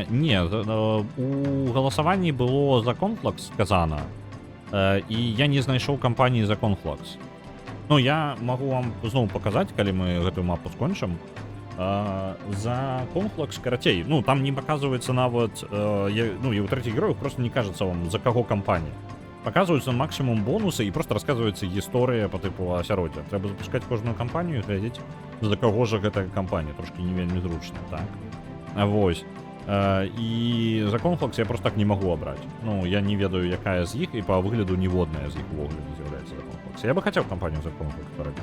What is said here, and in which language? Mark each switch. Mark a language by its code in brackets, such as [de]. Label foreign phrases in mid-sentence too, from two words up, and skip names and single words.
[be] Не, у галасаванні было за Conflux сказана, і я не знайшоў кампаніі за Conflux. Ну, я магу вам зноў паказаць, калі мы гэтую мапу скончым. За Conflux карацей. Ну, там не паказваецца нават, ну, і ў трэціх героях просто не кажацца вам, за каго кампанія. [ru] Показываются максимум бонусы и просто рассказывается история по типу асяроддзя. [be] Трэба запускать кожную кампанию и глядзець, за каго же гэтая кампанія. Трошки не вельмі зручна, так? Вось. І за Conflux я просто так не могу абраць. Ну, я не ведаю, якая з іх, і па выгляду ніводная з іх увогуле не з'яўляецца за Conflux. Я бы хацеў кампанію за Conflux парабіць.